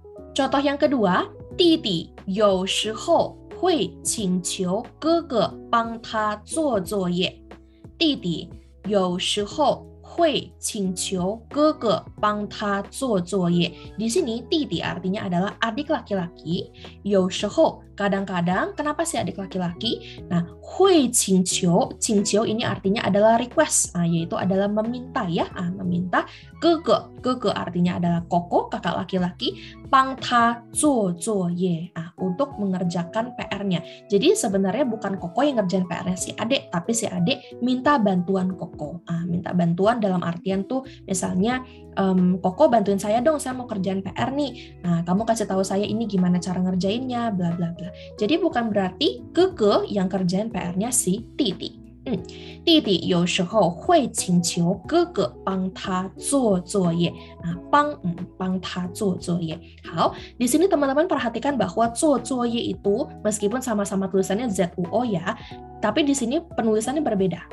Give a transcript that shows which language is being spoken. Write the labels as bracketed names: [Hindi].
[Indonesian] Contoh yang kedua, [Chinese] 弟弟有时候会请求哥哥帮他做作业。弟弟有时候会请求哥哥帮他做作业. [Indonesian] Di sini 弟弟 artinya adalah adik laki-laki. 有时候 kadang-kadang, kenapa sih adik laki-laki? Nah, 会请求 ini artinya adalah request, yaitu adalah meminta ya, meminta. 哥哥 artinya adalah koko, kakak laki-laki. [Chinese] 帮他做作业, [Indonesian] untuk mengerjakan PR-nya. Jadi sebenarnya bukan koko yang ngerjain PR-nya si adik, tapi si adik minta bantuan koko. Minta bantuan dalam artian tuh misalnya, Koko bantuin saya dong, saya mau kerjaan PR nih. Nah, kamu kasih tahu saya ini gimana cara ngerjainnya, bla bla bla. Jadi bukan berarti Keke yang kerjain PR-nya si Titi. [Chinese] 弟弟有时候会请求哥哥帮他做作业. 帮他做作业.好, [Indonesian] di sini teman-teman perhatikan bahwa 做作业 itu meskipun sama-sama tulisannya ZUO ya, tapi di sini penulisannya berbeda.